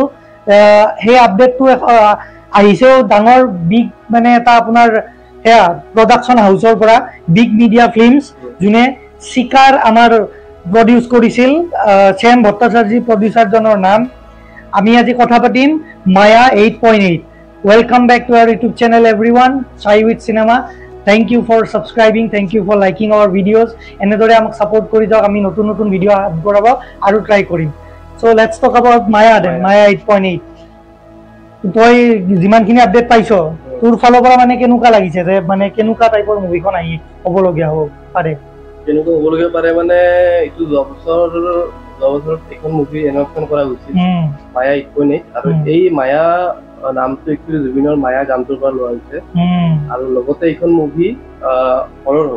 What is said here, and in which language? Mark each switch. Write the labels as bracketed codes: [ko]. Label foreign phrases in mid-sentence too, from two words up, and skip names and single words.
[as] সেই আপডেটটো আহিছেও ডাঙৰ বিগ মানে এটা আপোনাৰ সেয়া প্ৰডাকশ্যন হাউচৰ পৰা বিগ মিডিয়া ফিল্মছ যোনে চিকাৰ আমাৰ প্ৰডিউচ কৰিছিল। চেম ভট্টাচাৰ্যী প্ৰডিউচাৰজনৰ নাম। আমি আজি কথা পাতিম মায়া 8.8। [en] Welcome back to our YouTube channel everyone, Chai with Cinema. Thank you for subscribing, thank you for liking our videos. [as] এনেদৰে আমাক সাপোর্ট কৰি যাওক, আমি নতুন নতুন ভিডিও বনাব আৰু ট্ৰাই কৰিম। [en] So let's talk about Maya then. [as] মায়া 8.8 তই যিমানখিনি আপডেট পাইছ তোৰ ফালৰ পৰা মানে কেনেকুৱা লাগিছে যে মানে কেনেকুৱা টাইপৰ মুভিখন আহি হ'বলগীয়া হ'ব পাৰে? কেনেকুৱা হ'বলগীয়া পাৰে মানে এইটো যোৱা বছৰত এখন [en] movie announcement [as] কৰা হৈছিল মায়া 8.8 আৰু এই মায়া নামটো একচুৱেলি জুবিনৰ মায়া গানটোৰ পৰা লোৱা হৈছে আৰু লগতে এইখন মুভি হৰৰ হ'ব।